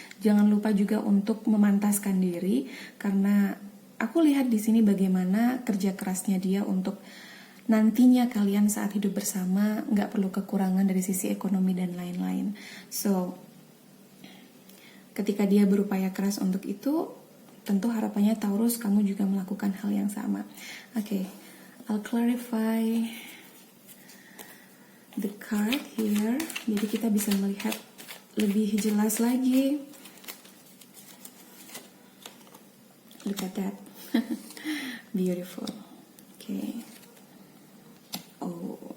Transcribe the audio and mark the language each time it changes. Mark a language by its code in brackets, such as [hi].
[id] Jangan lupa juga untuk memantaskan diri, karena aku lihat di sini bagaimana kerja kerasnya dia untuk nantinya kalian saat hidup bersama nggak perlu kekurangan dari sisi ekonomi dan lain-lain. So, ketika dia berupaya keras untuk itu, tentu harapannya Taurus kamu juga melakukan hal yang sama. [en] Oke, I'll clarify the card here. [id] Jadi kita bisa melihat lebih jelas lagi. [en] Look at that. Beautiful. Okay. Oh.